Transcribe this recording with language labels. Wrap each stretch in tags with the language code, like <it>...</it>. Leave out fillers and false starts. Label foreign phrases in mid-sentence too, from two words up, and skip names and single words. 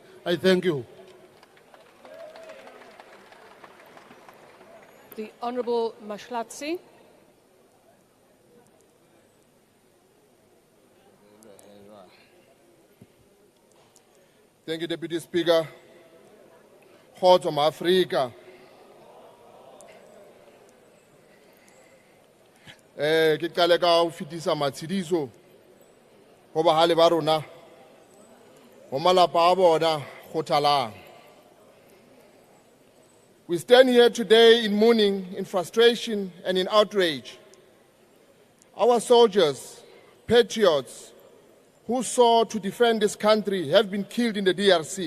<en>I thank you. The Honourable Mashlatsi. Thank you, Deputy Speaker.</en> <st>Kgotso Africa. Ke qale ka ho fitisa matshidiso ho bahale ba rona go malapa a bona go thalang.</st> <en>We stand here today in mourning, in frustration, and in outrage. Our soldiers, patriots, who sought to defend this country have been killed in the DRC.</en>